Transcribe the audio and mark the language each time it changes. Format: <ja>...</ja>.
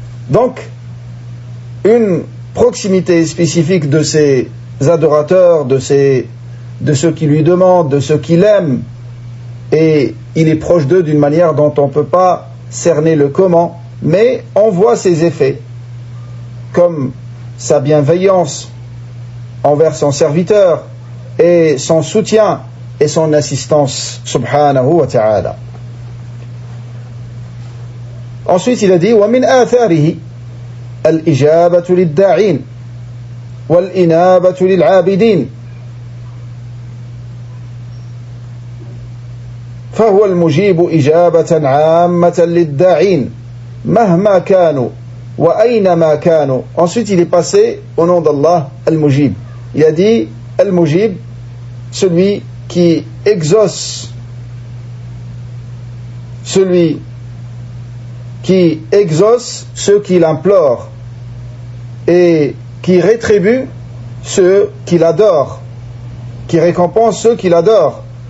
<fr>Donc, une proximité spécifique de ces adorateurs, de ceux qui lui demandent, de ceux qui l'aiment, et il est proche d'eux d'une manière dont on ne peut pas cerner le comment, mais on voit ses effets, comme sa bienveillance envers son serviteur, et son soutien, et son assistance, subhanahu wa ta'ala. Ensuite, il a dit</fr> <ar>وَمِنْ آثَارِهِ الْإِجَابَةُ لِلدَّاعِينَ وَالْإِنَابَةُ لِلْعَابِدِينَ فهو المجيب إجابة عامة للداعين مهما كانوا وأينما كانوا.</ar> <fr>Ensuite il est passé au nom d'Allah Al-Mujib. Il a dit Al-Mujib, celui qui exauce, celui qui exauce ceux qui l'implorent et qui rétribue ceux qui l'adorent, qui récompense ceux qui l'adorent.</fr>